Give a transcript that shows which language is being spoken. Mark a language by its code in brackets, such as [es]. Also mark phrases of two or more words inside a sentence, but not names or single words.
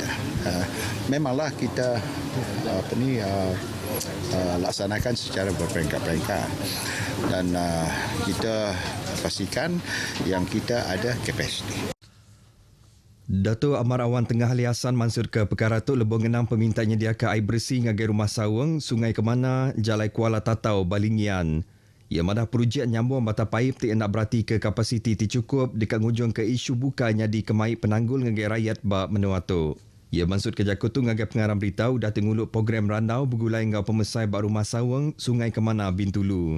[ms] Memanglah kita laksanakan secara berperingkat-peringkat dan kita pastikan yang kita ada kapasiti. [iba] Dato' Amar Awan Tengah Ali Hassan mansur ke perkara tu lebih ngenang peminta nyediakan air bersih ngagai rumah sawang Sungai Kemana, Jalai Kuala Tatau, Balingian. Ia madah projek nyambung bata paip ti nak berarti ke kapasiti ti cukup dekat ngujung ke isu bukannya di kemai penanggul ngagai rakyat bak menua tu. Ia maksud ke Jakutu ngagai pengarang beritahu dah tenguluk program randau bergulai ngau pemesai bak rumah sawang Sungai Kemana, Bintulu.